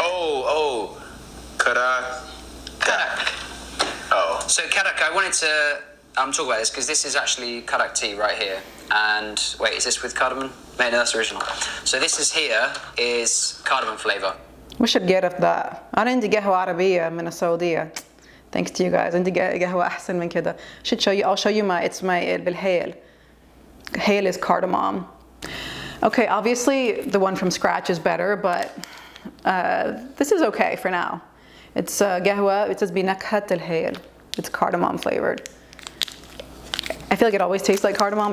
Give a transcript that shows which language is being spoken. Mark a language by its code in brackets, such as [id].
[en] Oh. Karak. Karak. Oh. So karak, I wanted to talk about this because this is actually karak tea right here. And wait, is this with cardamom? No, that's original. So this is here is cardamom flavor. We should get at that. [ar] أنا عندي قهوة عربية من السعودية. [en] Thanks to you guys. [ar] عندي قهوة أحسن من كده. [en] Should show you. I'll show you it's my بالهيل. Hail is cardamom. Okay, obviously the one from scratch is better, but this is okay for now. It's قهوة. It says [ar] بنكهة الهيل. [en] It's cardamom flavored. I feel like it always tastes like cardamom.